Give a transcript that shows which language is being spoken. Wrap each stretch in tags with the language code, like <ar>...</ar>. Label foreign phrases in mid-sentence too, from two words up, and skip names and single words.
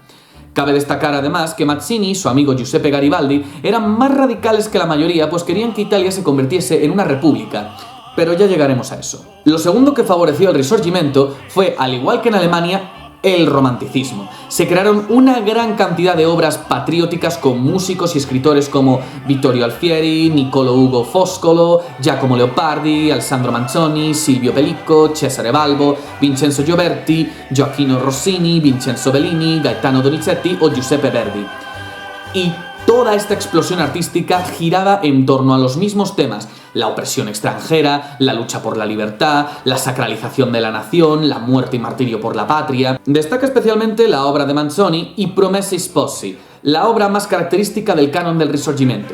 <es>Cabe destacar además que Mazzini y su amigo Giuseppe Garibaldi eran más radicales que la mayoría, pues querían que Italia se convirtiese en una república. Pero ya llegaremos a eso. Lo segundo que favoreció el Risorgimento fue, al igual que en Alemania, el romanticismo. Se crearon una gran cantidad de obras patrióticas con músicos y escritores como Vittorio Alfieri, Niccolo Ugo Foscolo, Giacomo Leopardi, Alessandro Manzoni, Silvio Pellico, Cesare Balbo, Vincenzo Gioberti, Gioacchino Rossini, Vincenzo Bellini, Gaetano Donizetti o Giuseppe Verdi. Y toda esta explosión artística giraba en torno a los mismos temas: la opresión extranjera, la lucha por la libertad, la sacralización de la nación, la muerte y martirio por la patria. Destaca especialmente la obra de Manzoni y Promessi Sposi, la obra más característica del canon del Risorgimento.</es>